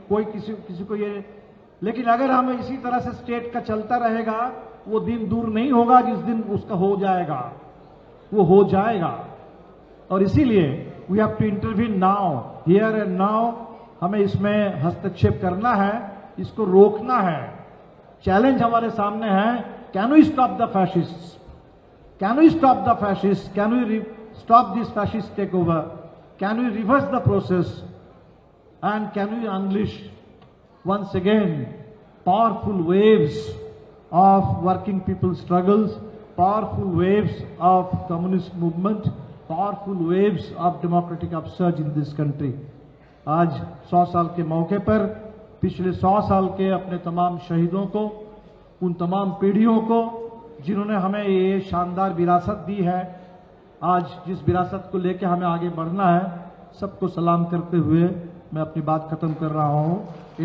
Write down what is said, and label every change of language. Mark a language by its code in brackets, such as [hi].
[hi] कोई किसी को ये, लेकिन अगर हम इसी तरह से स्टेट का चलता रहेगा, वो दिन दूर नहीं होगा जिस दिन उसका हो जाएगा, वो हो जाएगा। और इसीलिए [en] We have to intervene now, here and now. [hi] हमें इसमें हस्तक्षेप करना है, इसको रोकना है। [en] challenge [hi] हमारे सामने है, [en] Can we stop the fascist, can we stop the fascist, can we stop this fascist takeover, can we reverse the process, and can we unleash once again powerful waves of working people struggles, powerful waves of communist movement, powerful waves of democratic upsurge in this country. [hi] आज 100 साल के मौके पर पिछले 100 साल के अपने तमाम शहीदों को, उन तमाम पीढ़ियों को जिन्होंने हमें ये शानदार विरासत दी है, आज जिस विरासत को लेकर हमें आगे बढ़ना है, सबको सलाम करते हुए मैं अपनी बात खत्म कर रहा हूं।